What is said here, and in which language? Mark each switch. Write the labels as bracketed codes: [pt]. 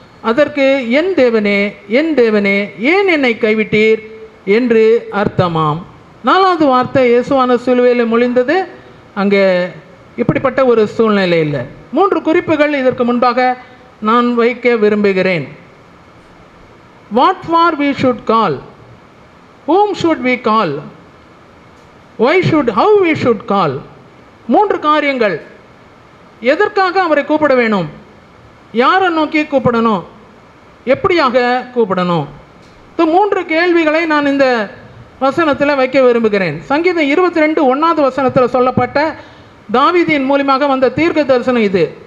[ta] அதற்கு என் தேவனே என் தேவனே ஏன் என்னை கைவிட்டீர் என்று அர்த்தமாம். 4வது வார்த்தை இயேசுவான சிலுவையில் மொழிந்தது அங்கே இப்படிப்பட்ட ஒரு சூழ்நிலை இல்லை. 3 குறிப்புகள் இதற்கு முன்பாக நான் வைக்க விரும்புகிறேன். [en] What for we should call, whom should we call, how we should call. [ta] 3 காரியங்கள். எதற்காக அவரை கூப்பிட வேணும், யாரை நோக்கி கூப்பிடணும், எப்படியாக கூப்பிடணும். 3 கேள்விகளை நான் இந்த வசனத்தில் வைக்க விரும்புகிறேன். சங்கீதம் 22:1 வசனத்தில் சொல்லப்பட்ட தாவீதின் மூலமாக வந்த தீர்க்க தரிசனம் இது.